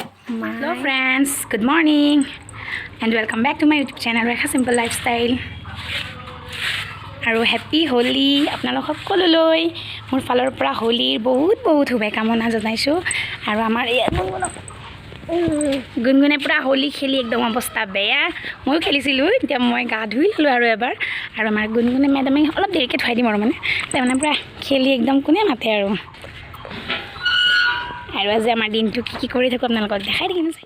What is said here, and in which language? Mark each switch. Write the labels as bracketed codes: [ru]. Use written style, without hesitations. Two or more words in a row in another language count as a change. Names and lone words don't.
[en] Hello friends, good morning and welcome back to my YouTube channel Rekha Simple Lifestyle. [as] আৰু happy Holi আপোনালোক সকলোলৈ মোৰ ফালৰ পৰা Holiৰ বহুত শুভ কামনা জনাইছো আৰু আমাৰ গুনগুনে পুরা হোলি খেলি একদম অবস্থা বেয়া মই খেলিছিলো এতিয়া মই গা ধুই ললো আৰু এবাৰ আৰু আমাৰ গুনগুনে মেডামে অলপ দেৰিকে থৈ দিম আৰু মানে মানে পুৰা খেলি একদম কোনে মাতে আৰু আজি আমাৰ দিনটো কি কৰি থাকো আপোনালোকক দেখাই দিম